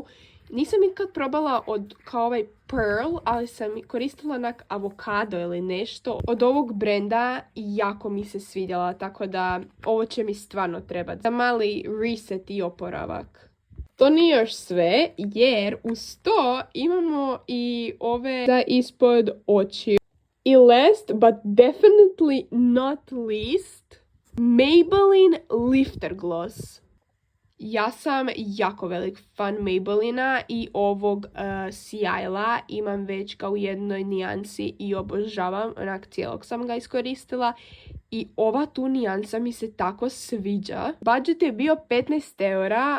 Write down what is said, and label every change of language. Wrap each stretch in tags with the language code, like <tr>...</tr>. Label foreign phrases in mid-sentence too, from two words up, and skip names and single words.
<hr>Nisam nikad probala kao ovaj Pearl, ali sam koristila onak avokado ili nešto od ovog brenda i jako mi se svidjela, tako da ovo će mi stvarno trebati za mali reset i oporavak. To nije još sve, jer uz to imamo i ove za ispod oči.</hr> <en>I last but definitely not least, Maybelline Lifter Gloss.</en> <hr>Ja sam jako velik fan Maybellina i ovog sjajla. Imam već ga u jednoj nijansi i obožavam. Onak cijelog sam ga iskoristila. I ova tu nijansa mi se tako sviđa. Budget je bio 15 eura.</hr>